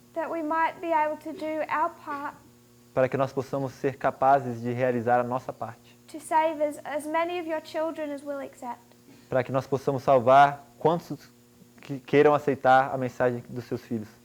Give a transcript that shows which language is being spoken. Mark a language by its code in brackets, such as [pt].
[en] that we might be able to do our part [pt] para que nós possamos ser capazes de realizar a nossa parte, [en] to save as many of your children as will accept. [pt] para que nós possamos salvar quantos que queiram aceitar a mensagem dos seus filhos.